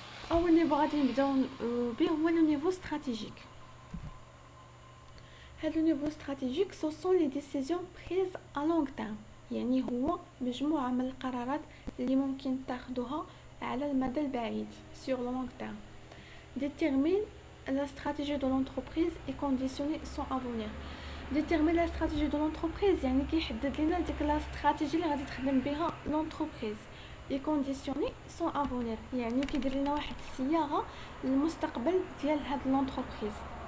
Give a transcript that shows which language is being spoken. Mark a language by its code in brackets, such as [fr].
[ar] اول نيفو غادي نبداو به هو لو نيفو استراتيجيك. هذا النيفو استراتيجيك [fr] سو سون لي ديسيزيون بريز ا لونغ تيرم، [ar] يعني هو مجموعه من القرارات اللي ممكن تاخذوها على المدى البعيد [fr] sur le long terme. Détermine la stratégie de l'entreprise et conditionner son avenir. Détermine la stratégie de l'entreprise [ar] يعني كيحدد لنا ديك لا استراتيجي اللي غادي تخدم بها [fr] l'entreprise et conditionner son avenir، [ar] يعني كيدير لنا واحد الصياغه للمستقبل ديال هاد l'entreprise.